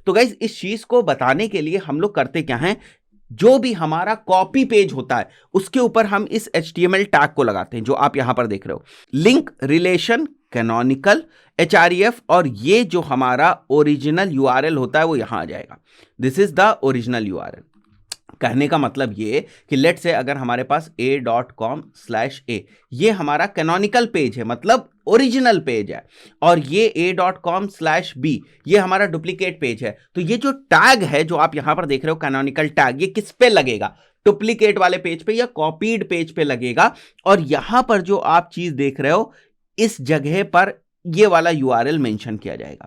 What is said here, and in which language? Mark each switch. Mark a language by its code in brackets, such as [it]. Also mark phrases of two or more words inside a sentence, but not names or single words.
[hi] तो गाइस इस चीज को बताने के लिए हम लोग करते क्या है, जो भी हमारा [en] copy page [hi] होता है उसके ऊपर हम इस [en] HTML tag [hi] को लगाते हैं जो आप यहां पर देख रहे हो, [en] link relation canonical href, [hi] और ये जो हमारा [en] original URL [hi] होता है वो यहां आ जाएगा। [en] This is the original URL. [hi] कहने का मतलब ये कि [en] let's say [hi] अगर हमारे पास a.com/a ये हमारा [en] canonical page [hi] है, मतलब [en] original page [hi] है, और ये a.com/b ये हमारा [en] duplicate page [hi] है, तो ये जो टैग है जो आप यहां पर देख रहे हो [en] canonical tag, [hi] ये किस पे लगेगा? डुप्लीकेट वाले पेज पे या [en] copied page [hi] पे लगेगा। और यहां पर जो आप चीज देख रहे हो इस जगह पर ये वाला [en] URL mention [hi] किया जाएगा।